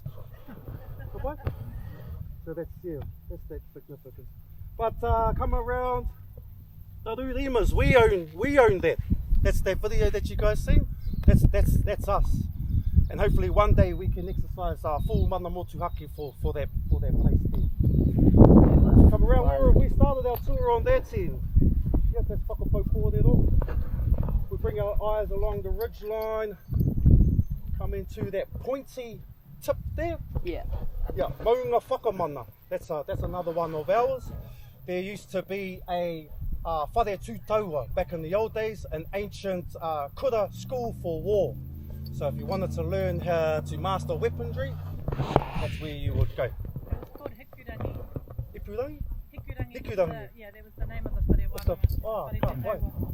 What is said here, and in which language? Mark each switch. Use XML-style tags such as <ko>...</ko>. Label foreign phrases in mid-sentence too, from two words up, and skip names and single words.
<en>Okay? So that's that significant. But come around the Rurimas, we own that. That's that video that you guys seen. That's us. And hopefully one day we can exercise our full</en> <mi>mana motuhake</mi> <en>for that place there. Come around, we started our tour on that end. Yeah, that's</en> <mi>whakapau korero.</mi> <en>We bring our eyes along the ridge line, come into that pointy tip there. Yeah. Yeah,</en> <mi>maunga whakamana.</mi> <en>That's another one of ours. There used to be a</en> <mi>whare tūtaua</mi> <en>back in the old days, an ancient kura school for war. So if you wanted to learn how to master weaponry, that's where you would go. It's called Hikurangi. Hikurangi? Hikurangi. Yeah, that was the name of the whare one.</en>